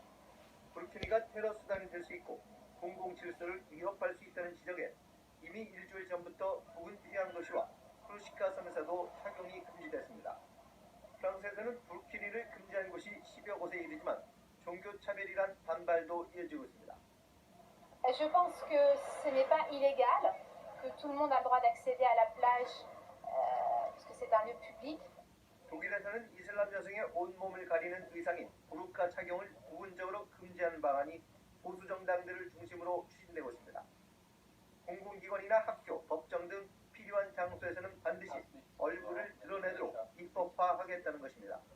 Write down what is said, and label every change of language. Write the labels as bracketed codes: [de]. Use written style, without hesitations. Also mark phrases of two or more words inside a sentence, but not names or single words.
[ko] 부르키니가 테러 수단이 될 수 있고 공공 질서를 위협할 수 있다는 지적에 이미 일주일 전부터 부근 휴양 도시와 크루시카 섬에서도 착용이 금지됐습니다. 프랑스에서는 부르키니를 금지한 곳이 10여 곳에 이르지만 종교 차별이란 반발도 이어지고 있습니다. [fr] Je pense que ce n'est pas illégal, que tout le monde a le droit d'accéder à la plage, parce que c'est un lieu public. [ko] 독일에서는 이슬람 여성의 온몸을 가리는 의상인 부르카 착용을 부분적으로 금지하는 방안이 보수 정당들을 중심으로 추진되고 있습니다. 공공기관이나 학교, 법정 등 필요한 장소에서는 반드시 얼굴을 드러내도록 입법화하겠다는 것입니다.